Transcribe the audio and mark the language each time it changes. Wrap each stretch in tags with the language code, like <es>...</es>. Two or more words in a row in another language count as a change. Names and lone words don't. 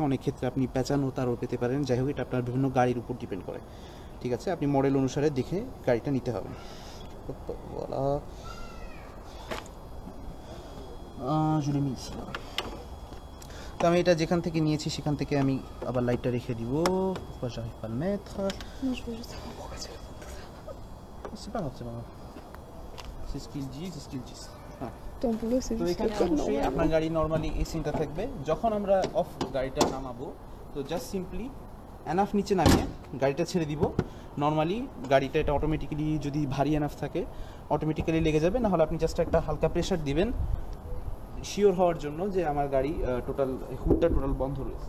<bn>অনেক ক্ষেত্রে আপনি প্যাঁচানো তারও পেতে পারেন। যাই হোক, এটা আপনার বিভিন্ন গাড়ির উপর ডিপেন্ড করে, ঠিক আছে। আপনি মডেল অনুসারে দেখে গাড়িটা নিতে হবে। তো আমি এটা যেখান থেকে নিয়েছি সেখান থেকে আমি আবার লাইটটা রেখে দিব।</bn> <fr>j'arrive pas à le mettre. Non, je veux juste savoir pourquoi tu le C'est pas grave, c'est pas grave. C'est ce qu'ils disent, c'est ce qu'ils disent.</fr> <bn>হ্যাঁ।</bn> <fr>Ton boulot, c'est</fr> <bn>তো</bn> <fr>juste</fr> <bn>এখানে</bn> <fr>écrire</fr> <bn>অবশ্যই</bn> <fr>normalement.</fr> <bn>আপনার গাড়ি নর্মালি এই সিনটা থাকবে। যখন আমরা অফ গাড়িটা নামাবো, তো</bn> <en>just simply enough</en> <bn>নিচে নামিয়ে গাড়িটা ছেড়ে দিব। নর্মালি গাড়িটা এটা অটোমেটিক্যালি যদি ভারী এনাফ থাকে অটোমেটিক্যালি লেগে যাবে, না হলে আপনি জাস্ট একটা হালকা প্রেশার দিবেন শিওর হওয়ার জন্য যে আমার গাড়ি টোটাল হুডটা টোটাল বন্ধ রয়েছে।</bn>